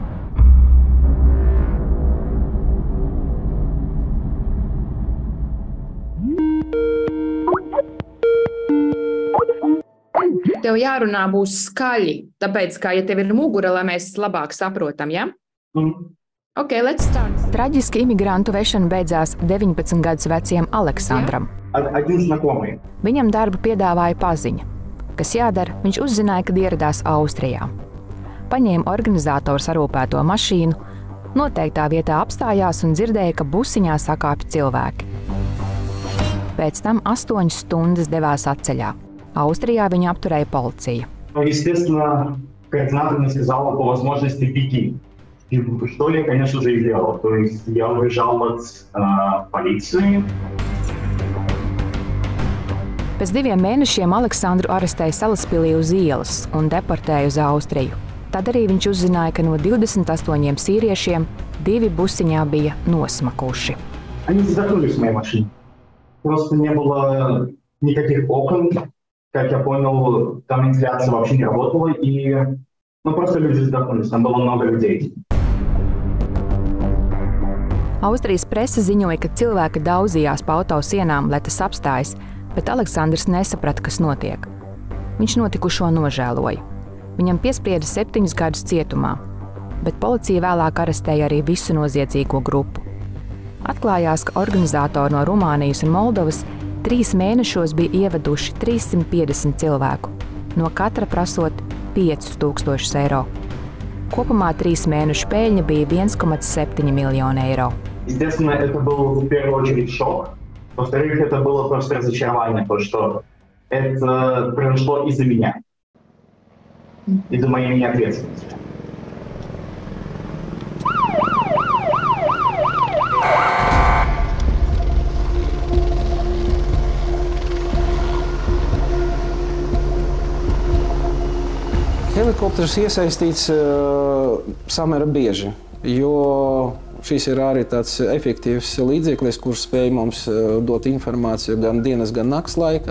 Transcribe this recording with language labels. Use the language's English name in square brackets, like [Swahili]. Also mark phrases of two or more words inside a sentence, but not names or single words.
[Latvian] Tev jārunā būs skaļi, tāpēc, ka, ja tev ir mugura, lai mēs labāk saprotam, ja? [English] Ok, let's start. [Latvian] Traģiski imigrantu vešana beidzās 19 gadus veciem Aleksandram. Viņam darbu piedāvāja paziņa. Kas jādara, viņš uzzināja, kad ieradās Austrijā. Paņēma organizātoru sarūpēto mašīnu, noteiktā vietā apstājās un dzirdēja, ka busiņā sakāpj cilvēki. Pēc tam 8 stundas devās atceļā. Austrijā viņu apturēja policija. [Russian] Естественно, координатор мне сказала по возможности беги. Что я, конечно же, и сделал. То есть я убежал от полиции. [Latvian] Pēc 2 mēnešiem Aleksandru arestēja Salaspilī uz ielas un deportēja uz Austriju. Tad arī viņš uzzināja, ka no 28 sīriešiem 2 busiņā bija nosmakuši. [Russian] Они задохнулись в моей машине. Просто не было никаких окон. Как я понял, там вентиляция вообще не работала, и просто люди задохнулись, там было много людей. [Latvian] Austrijas prese ziņoja, ka cilvēki daudzījās pa autosienām, lai tas apstājas, bet Aleksandrs nesaprata, kas notiek. Viņš notikušo nožēloja. Viņam piesprieda 7 gadus cietumā, bet policija vēlāk arestēja arī visu noziedzīgo grupu. Atklājās, ka organizatori no Rumānijas un Moldovas 3 mēnešos bija ieveduši 350 cilvēku, no katra prasot 5000 eiro. Kopumā 3 mēnešu peļņa bija 1,7 miljonu eiro. [Russian] Естественно, это был в первую очередь шок. Во-вторых, это было просто разочарование, то, что это произошло из-за меня, из-за моей неответственности. [Latvian] Helikopters iesaistīts samērā bieži, jo šis ir arī tāds efektīvs līdzeklis, kurš spēj mums dot informāciju gan dienas, gan nakts laikā.